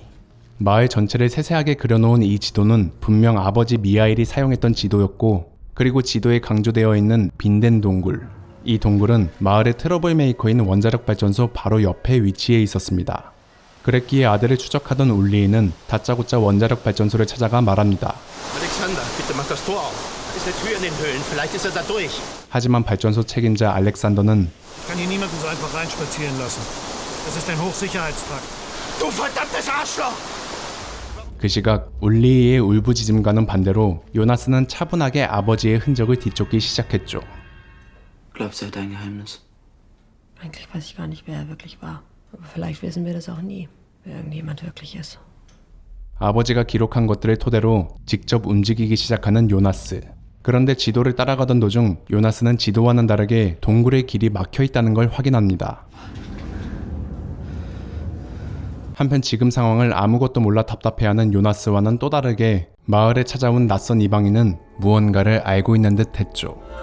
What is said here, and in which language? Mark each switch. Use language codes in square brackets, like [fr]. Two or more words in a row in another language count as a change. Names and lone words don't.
[ko] 마을 전체를 세세하게 그려놓은 이 지도는 분명 아버지 미하일이 사용했던 지도였고, 그리고 지도에 강조되어 있는 빈된 동굴. 이 동굴은 마을의 트러블 메이커인 원자력 발전소 바로 옆에 위치해 있었습니다. 그랬기에 아들을 추적하던 울리히는 다짜고짜 원자력 발전소를 찾아가 말합니다. [de] Alexander, bitte mach das Tor auf. Da ist eine Tür in den Höhlen. Vielleicht ist er da durch. [ko] 하지만 발전소 책임자 알렉산더는 [de] Ich kann hier niemanden so einfach reinspazieren lassen. Das ist ein Hochsicherheitstrakt. Du verdammtes Arschloch! [ko] 그 시각 울리히의 울부짖음과는 반대로 요나스는 차분하게 아버지의 흔적을 뒤쫓기 시작했죠. [de] Glaubst du, er hat ein Geheimnis? Eigentlich weiß ich gar nicht, wer er wirklich war. Aber vielleicht wissen wir das auch nie, wer irgendjemand wirklich ist. [ko] 아버지가 기록한 것들을 토대로 직접 움직이기 시작하는 요나스. 그런데 지도를 따라가던 도중 요나스는 지도와는 다르게 동굴의 길이 막혀 있다는 걸 확인합니다. 한편 지금 상황을 아무것도 몰라 답답해하는 요나스와는 또 다르게 마을에 찾아온 낯선 이방인은 무언가를 알고 있는 듯 했죠.